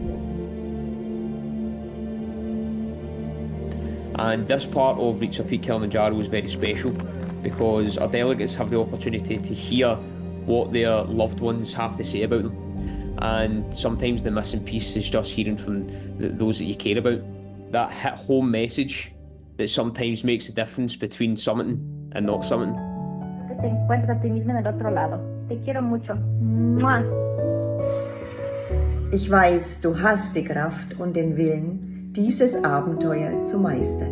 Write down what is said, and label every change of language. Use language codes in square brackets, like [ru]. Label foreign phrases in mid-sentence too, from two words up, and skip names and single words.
[en] And this part of Reach Up Peak Kilimanjaro is very special because our delegates have the opportunity to hear what their loved ones have to say about them. And sometimes the missing piece is just hearing from those that you care about. That hit-home message that sometimes makes a difference between summiting and not summiting. [es] Que te encuentres a ti mismo en el otro lado. Te quiero mucho. ¡Mua! [de] Ich weiß, du hast die Kraft und den Willen, dieses Abenteuer zu meistern.